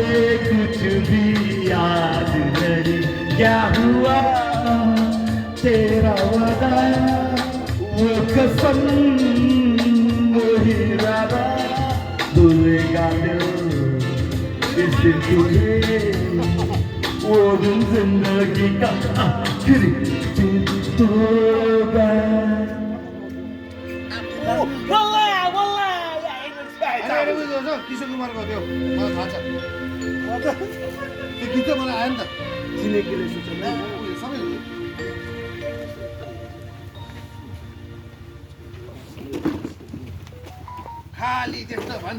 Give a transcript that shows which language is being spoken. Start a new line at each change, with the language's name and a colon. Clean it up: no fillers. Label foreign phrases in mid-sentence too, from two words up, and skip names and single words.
Hindi: कुछ भी याद नहीं क्या हुआ तेरा वादा वो कसम वो इरादा भूलेगा दिल इस दिन तुझे वो दिन जिंदगी का आखिरी दिन होगा
Nepali: किशोर कुमारको त्यो मलाई थाहा छ त्यो गीत चाहिँ मलाई आयो नि त छिमेकीले सूचना सबै खाली त्यस्तो भन्छ